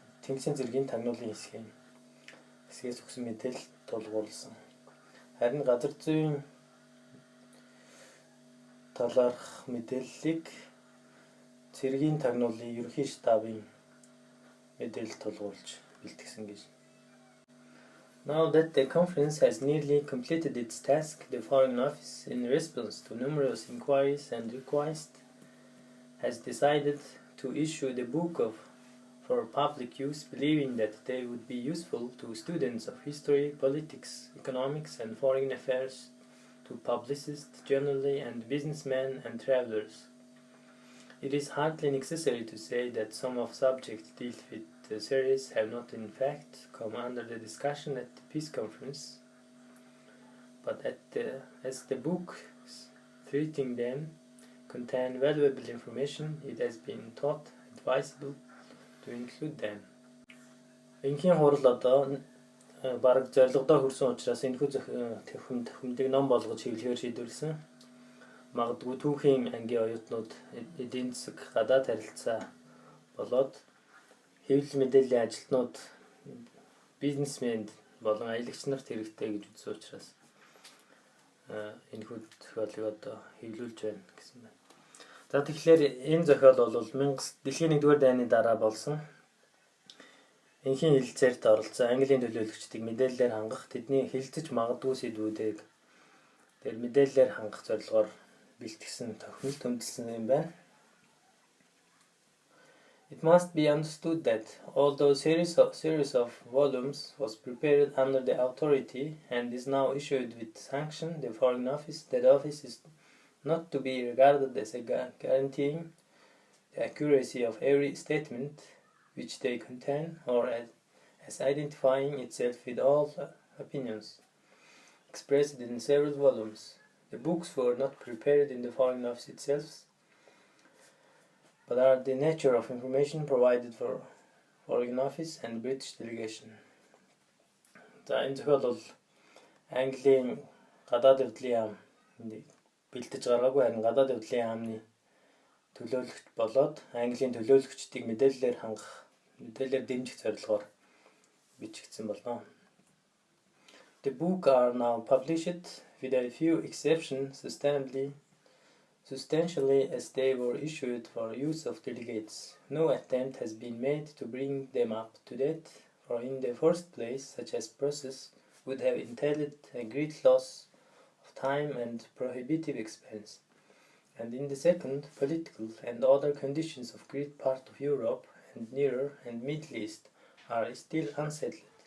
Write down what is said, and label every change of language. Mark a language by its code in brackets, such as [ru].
[mn] Тэнгисийн цэргийн тагнуулын хэсгээс өгсөн мэдээлэл тулгуурласан. Харин газар зүйн талаарх мэдээллийг цэргийн тагнуулын ерөнхий штабын мэдээлэл тулгуурлаж бэлтгэсэн гэж. [en] Now that the conference has nearly completed its task, the Foreign Office, in response to numerous inquiries and requests, has decided to issue the book for public use, believing that they would be useful to students of history, politics, economics, and foreign affairs, to publicists generally, and businessmen and travelers. It is hardly necessary to say that some of subjects dealt with the series have not in fact come under the discussion at the peace conference, but as the books treating them contain valuable information, it has been thought advisable to include them. [mn] Энхийн хурал одоо бараг зорилгодоо хүрсэн учраас энэхүү тохиомлыг ном болгож хэвлэхээр шийдвэрлсэн. Магадгүй түүхийн ангийн оюутнууд эдийн засаг, гадаад харилцаа болоод хэвлэл мэдээллийн ажилтнууд, бизнесмен болон аялагч нарт хэрэгтэй гэж үзсэн учраас энэхүү зохиолыг одоо хэвлүүлж байна гэсэн байна. За тэгэхээр энэ зохиол бол дэлхийн 1-р дайны дараа болсон энхийн хэлэлцээрт оролцсон Английн төлөөлөгчдийг мэдээллээр хангах, тэдний хэлэлцэж магадгүй сэдвүүдийг тэр мэдээллээр хангах зорилгоор бэлтгэсэн тохиолдол төндөлсөн юм байна. [en] It must be understood that although series of volumes was prepared under the authority and is now issued with sanction, the Foreign Office, that office is not to be regarded as a guaranteeing the accuracy of every statement which they contain, or as identifying itself with all opinions expressed in several volumes. The books were not prepared in the Foreign Office itself, but are the nature of information provided for Foreign Office and British delegation. [mn] За энэ зөвхөн бол Английн гадаад явдлын яам бэлдэж гаргаагүй харин гадаад явдлын яамны төлөөлөгч болоод Английн төлөөлөгчдийг мэдээллээр хангах, мэдээллээр дэмжих зорилгоор бичигдсэн болно. [en] The book are now published with a few exceptions substantially as they were issued for use of delegates. No attempt has been made to bring them up to date, for in the first place such a process would have entailed a great loss of time and prohibitive expense, and in the second, political and other conditions of great part of Europe and Near and Middle East are still unsettled.